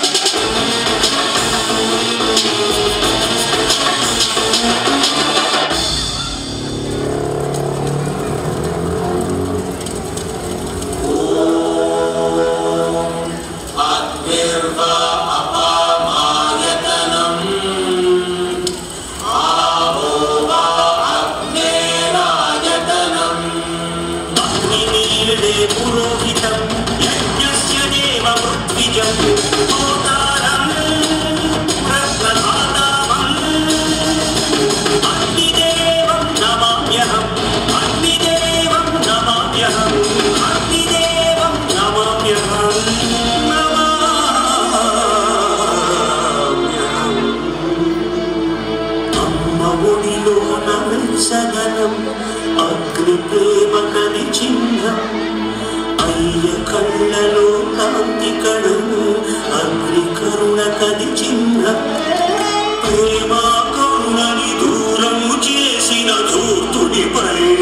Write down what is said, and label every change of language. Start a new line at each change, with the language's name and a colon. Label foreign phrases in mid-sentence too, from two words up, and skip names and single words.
Sanskrit: అగ్నిర్వా అపామాయతనం ఆవో వా అగ్నేరాయతనం. అగ్ని నీల वेदे पुरोहितं यज्ञस्य देवमृत्विजं होतारं प्रप्रधातामम् अग्निदेवं नमाम्यहम् अग्निदेवं नमाम्यहम् अग्निदेवं नमाम्यहम्
Telugu: ఒడిలోన వెచ్చదనం అగ్ని ప్రేమ కది చిహ్నం అయ్య కళ్ళలో కాంతి కణము అగ్ని కరుణ కది చిహ్నం ప్రేమ కరుణని దూరము చేసిన ధూర్తుడిపై